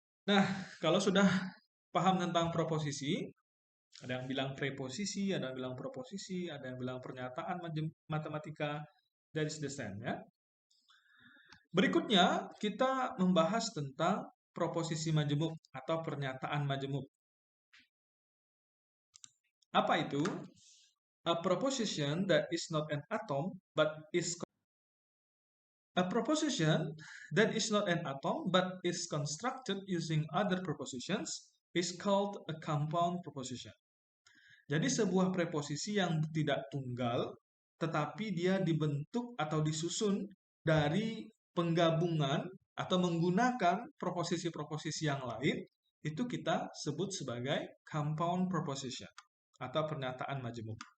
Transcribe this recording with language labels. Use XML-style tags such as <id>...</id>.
<id>Nah, kalau sudah paham tentang proposisi, ada yang bilang preposisi, ada yang bilang proposisi, ada yang bilang pernyataan matematika,</id> <en>that is the same</en> <id>ya. Berikutnya, kita membahas tentang proposisi majemuk atau pernyataan majemuk. Apa itu?</id> <en>A proposition that is not an atom but is A proposition that is not an atom but is constructed using other propositions is called a compound proposition.</en> <id>Jadi sebuah preposisi yang tidak tunggal, tetapi dia dibentuk atau disusun dari penggabungan atau menggunakan proposisi-proposisi yang lain, itu kita sebut sebagai compound proposition atau pernyataan majemuk.</id>